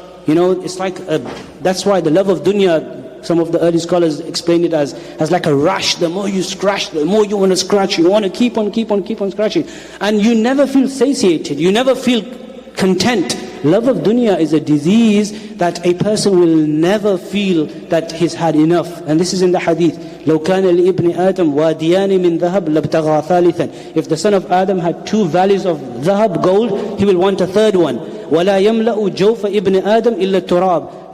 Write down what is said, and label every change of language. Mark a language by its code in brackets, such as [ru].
[en] It's like that's why the love of dunya, some of the early scholars explain it as like a rush. The more you scratch, the more you want to scratch. You want to keep on scratching. And you never feel satiated, you never feel content. Love of dunya is a disease that a person will never feel that he's had enough. And this is in the hadith. [ar] لو كان لابن آدم واديان من ذهب لابتغى ثالثا. [en] If the son of Adam had two valleys of dhahab, gold, he will want a third one. [ar] ولا يملأ جوف ابن آدم إلا التراب.